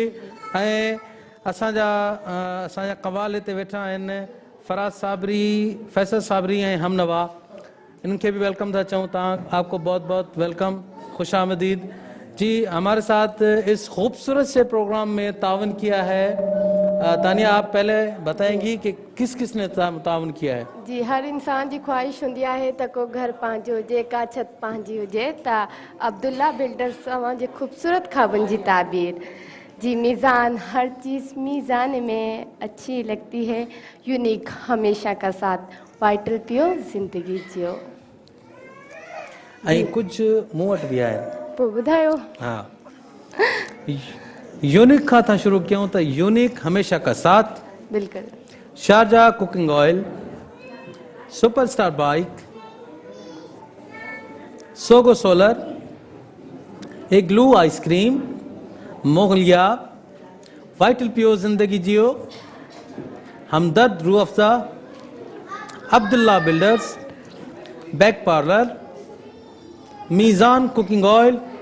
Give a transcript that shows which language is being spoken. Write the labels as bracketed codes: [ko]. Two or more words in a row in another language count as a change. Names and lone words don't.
[sd] ऐं असांजा कवाल हिते वेठा आहिनि फराज साबरी, फैसल साबरी ऐं हमनवा, [hi] इनके भी [sd] वेलकम था चाहूँ। [hi] आपको बहुत बहुत वेलकम, खुश आमदीद जी। हमारे साथ इस खूबसूरत से प्रोग्राम में तावन किया है। तानिया, आप पहले बताएंगी कि किस किस ने तावन किया है? जी, हर इंसान की ख्वाहिश होंदी है [sd] त को घर पंहिंजो हुजे, का छत पंहिंजी हुजे। त अब्दुल्ला बिल्डर्स जे खूबसूरत ख्वाबन की ताबीर जी। [hi] मीज़ान, हर चीज़ मीज़ान में अच्छी लगती है, यूनिक हमेशा का साथ, वाइटल पियो जिंदगी जियो। [sd] ऐं कुछ मूं वटि बि आहे, पोइ ॿुधायो। हाँ, यूनिक खां था शुरू कयूं त यूनिक हमेशा का साथ, बिल्कुल। शारजा कुकिंग ऑयल, सुपरस्टार बाइक, सोगो सोलर, इग्लू आइसक्रीम, मोगलिया, वाइटल पियो जिंदगी जियो, हमदर्द रूह अफ़ज़ा, अब्दुल्ला बिल्डर्स, बैक पार्लर, मीज़ान कुकिंग ऑयल,